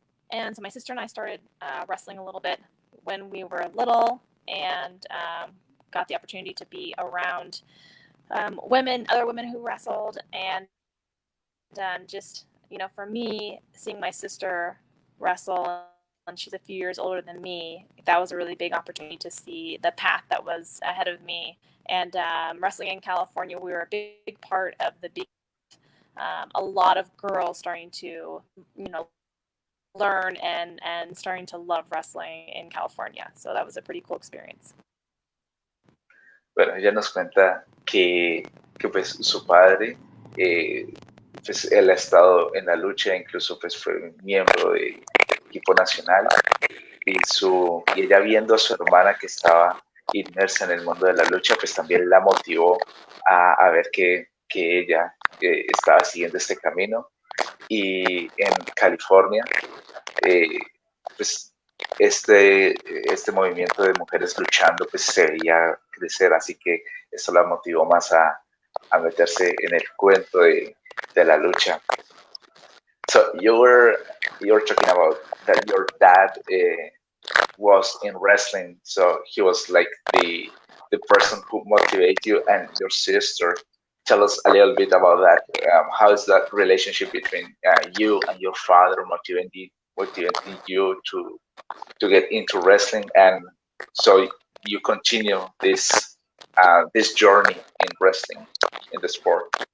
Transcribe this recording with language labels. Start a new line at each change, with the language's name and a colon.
English: And so my sister and I started wrestling a little bit when we were little, and got the opportunity to be around other women who wrestled, and just, for me, seeing my sister wrestle, and she's a few years older than me, that was a really big opportunity to see the path that was ahead of me. And wrestling in California, we were a big part of the big, a lot of girls starting to, learn and starting to love wrestling in California. So that was a pretty cool experience.
Spanish: Bueno, ella nos cuenta que pues su padre, pues él ha estado en la lucha, incluso pues fue miembro del equipo nacional, y ella viendo a su hermana que estaba inmersa en el mundo de la lucha, pues también la motivó a ver que ella estaba siguiendo este camino. Y en California, pues este movimiento de mujeres luchando pues se veía crecer, así que eso la motivó más a meterse en el cuento de la lucha.
English: So you were talking about that your dad was in wrestling, so he was like the person who motivated you, and your sister. Tell us a little bit about that. How is that relationship between you and your father motivating you to get into wrestling, and so you continue this journey in wrestling, in the sport?